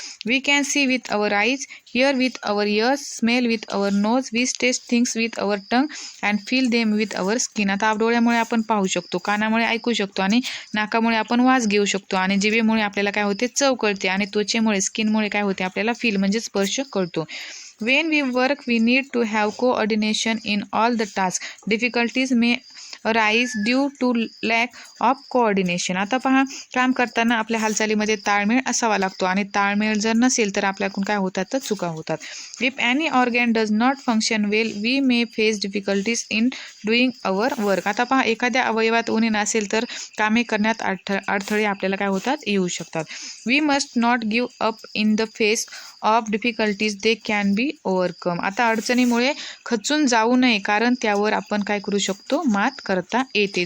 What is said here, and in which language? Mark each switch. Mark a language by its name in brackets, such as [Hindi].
[English] We can see with our eyes, hear with our ears, smell with our nose, we taste things with our tongue and feel them with our skin. [Marathi] आता डोळ्यामुळे आपण पाहू शकतो, कानामुळे ऐकू शकतो आणि नाकामुळे आपण वास घेऊ शकतो आणि जिभेमुळे आपल्याला काय होते, चव कळते आणि त्वचेमुळे स्किनमुळे काय होते, आपल्याला फील म्हणजे स्पर्श कळतो. [English] When we work, we need to have coordination in all the tasks. Difficulties may arise due to lack of coordination. [Marathi] आता पहा, काम करताना आपल्या हालचालीमध्ये ताळमेळ असावा लागतो आणि ताळमेळ जर नसेल तर आपल्याकडून काय होतात, तर चुका होतात. [English] If any organ does not function well, we may face difficulties in doing our work. [Marathi] आता पहा, एखाद्या अवयवात उणे नसेल तर कामे करण्यात अडथळे आपल्याला काय होतात, येऊ शकतात. [English] We must not give up in the face of difficulties they can be overcome. [Marathi] आता अडचणीमुळे खचून जाऊ नये, कारण त्यावर आपण काय करू शकतो, मात करता येते.